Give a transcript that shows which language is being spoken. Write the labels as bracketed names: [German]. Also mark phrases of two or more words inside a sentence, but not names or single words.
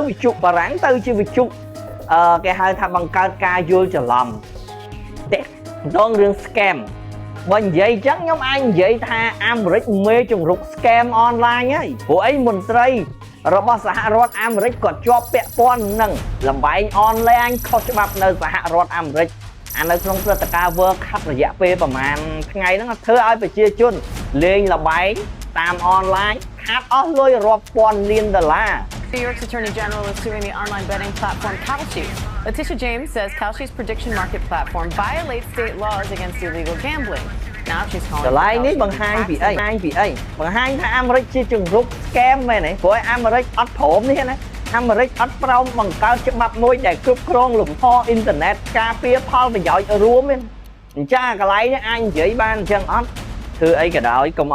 [Khmer] វិជុបារាំងទៅជាវិជុគេហៅថាបង្កើតការយល់ច្រឡំតែដងរឿង scam បើនិយាយចឹងខ្ញុំអាចនិយាយថាអាមេរិកមេជំរុក scam អនឡាញហើយព្រោះអីមន្ត្រីរបស់សហរដ្ឋអាមេរិកគាត់ជាប់ពាក់ព័ន្ធនឹងលំបែងអនឡាញខុសច្បាប់នៅសហរដ្ឋអាមេរិកអានៅក្នុងព្រឹត្តិការណ៍ World Cup រយៈពេលប្រហែលថ្ងៃហ្នឹងធ្វើឲ្យប្រជាជនលេงលបែងតាមអនឡាញខាតអស់លុយរាប់ពាន់លានដុល្លារ [English] New York's Attorney General is suing the online betting platform Kalshi. Letitia James says Kalshi's prediction market platform violates state laws against illegal gambling. Now she's calling [Khmer] កន្លែងនេះបង្ហាញពីអីបង្ហាញថាអាមេរិកជាជំរុក scam មែនទេព្រោះអាមេរិកអត់ព្រមនេះណាអាមេរិកអត់ព្រមបង្កើតច្បាប់មួយដែលគ្រប់គ្រងលំហអ៊ីនធឺណិតការពារផលប្រយោជន៍រួមទេអញ្ចឹងកន្លែងនេះអាចនិយាយបានអញ្ចឹងអត់ធ្វើអីក៏ដោយកុំ